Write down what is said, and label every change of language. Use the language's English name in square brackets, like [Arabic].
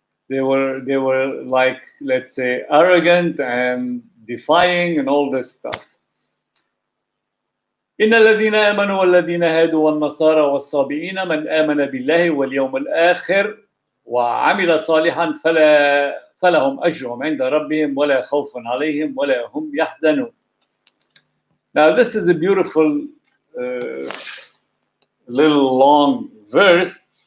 [English] They were like, let's say, arrogant and defying and all this stuff. [Arabic] إن الذين آمنوا والذين هادوا والنصارى والصابئين من آمن بالله واليوم الآخر وعمل صالحا فلهم أجرهم عند ربهم ولا خوف عليهم ولا هم يحزنون. [English] Now this is a beautiful little long verse.